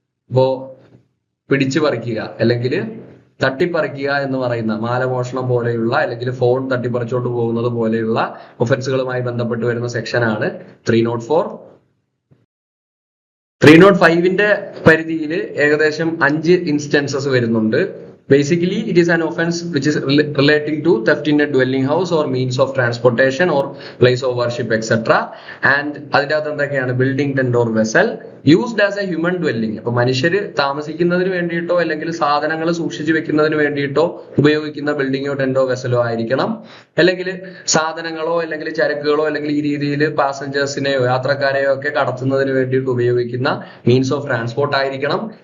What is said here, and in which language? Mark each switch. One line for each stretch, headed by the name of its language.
Malayalam: ഇപ്പോ പിടിച്ചു പറിക്കുക അല്ലെങ്കിൽ തട്ടിപ്പറിക്കുക എന്ന് പറയുന്ന മാലമോഷണം പോലെയുള്ള അല്ലെങ്കിൽ ഫോൺ തട്ടിപ്പറിച്ചോണ്ട് പോകുന്നത് പോലെയുള്ള ഒഫൻസുകളുമായി ബന്ധപ്പെട്ട് വരുന്ന സെക്ഷനാണ് 304. 305 പരിധിയിൽ ഏകദേശം 5 ഇൻസ്റ്റൻസസ് വരുന്നുണ്ട്.
English: Basically, it is an offense which is relating to theft in a dwelling house or means of transportation or place of worship, etc. And
Malayalam: അതിന്റെ അകത്ത് എന്തൊക്കെയാണ്?
English: Building, tent or vessel, used as a human dwelling.
Malayalam: അപ്പൊ മനുഷ്യര് താമസിക്കുന്നതിന് വേണ്ടിയിട്ടോ അല്ലെങ്കിൽ സാധനങ്ങൾ സൂക്ഷിച്ചു വെക്കുന്നതിന് വേണ്ടിയിട്ടോ ഉപയോഗിക്കുന്ന ബിൽഡിങ്ങോ ടെന്റോ വെസലോ ആയിരിക്കണം. അല്ലെങ്കിൽ സാധനങ്ങളോ അല്ലെങ്കിൽ ചരക്കുകളോ അല്ലെങ്കിൽ ഈ രീതിയിൽ പാസഞ്ചേഴ്സിനെയോ യാത്രക്കാരെയോ ഒക്കെ കടത്തുന്നതിന് വേണ്ടിയിട്ട് ഉപയോഗിക്കുന്ന മീൻസ് ഓഫ് ട്രാൻസ്പോർട്ട് ആയിരിക്കണം.